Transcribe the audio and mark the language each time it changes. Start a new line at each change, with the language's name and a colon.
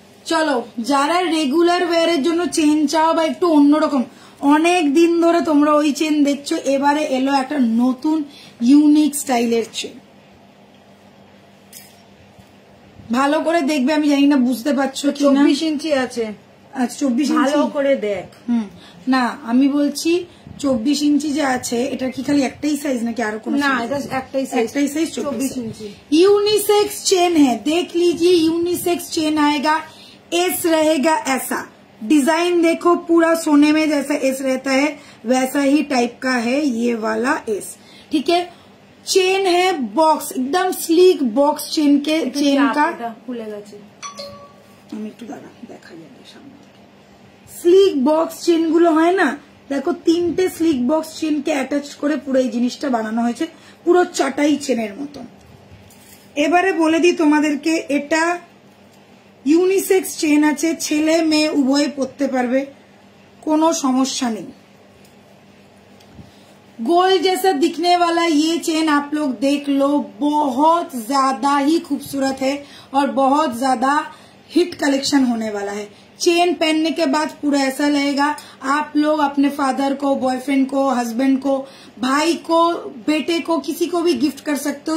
Bangla: চলো, যারা রেগুলার ওয়্যারের জন্য চেন চাও বা একটু অন্যরকম, অনেক দিন ধরে তোমরা ওই চেন দেখছো, এবারে এলো একটা নতুন ইউনিক স্টাইলের চেন। ভালো করে দেখবে, আমি জানি না বুঝতে পারছো কি না। 24 ইঞ্চি আছে। আচ্ছা 24 ইঞ্চি, ভালো করে দেখ। না আমি বলছি 24 ইঞ্চি যে আছে, এটা কি খালি একটাই সাইজ নাকি আরো কোনো? না, এটা একটাই সাইজ,
Hindi: 24 इंची। यूनिसेक्स चेन है, देख लीजिए यूनिसेक्स चेन आएगा, एस रहेगा ऐसा, डिजाइन देखो पूरा सोने में जैसा एस रहता है वैसा ही टाइप का है ये वाला एस, ठीक है। चेन है बॉक्स, एकदम स्लीक बॉक्स चेन के, चेन का खुले
Bangla: গেছে, আমি একটু দাঁড়া দেখা যাবে সামনে। স্লিক বক্স চেন গুলো হয় না, দেখো 3টে স্লিক বক্স চেনকে অ্যাটাচ করে পুরো এই জিনিসটা বানানো হয়েছে, পুরো চাটাই চেনের মতো। এবারে বলে দিই তোমাদেরকে, এটা ইউনিসেক্স চেন আছে, ছেলে মেয়ে উভয় পরতে পারবে, কোনো সমস্যা নেই।
Hindi: गोल्ड जैसा दिखने वाला ये चेन आप लोग देख लो, बहुत ज्यादा ही खूबसूरत है और बहुत ज्यादा हिट कलेक्शन होने वाला है। चेन पहनने के बाद पूरा ऐसा लगेगा, आप लोग अपने फादर को, बॉयफ्रेंड को, हस्बैंड को, भाई को, बेटे को, किसी को भी गिफ्ट कर सकते हो।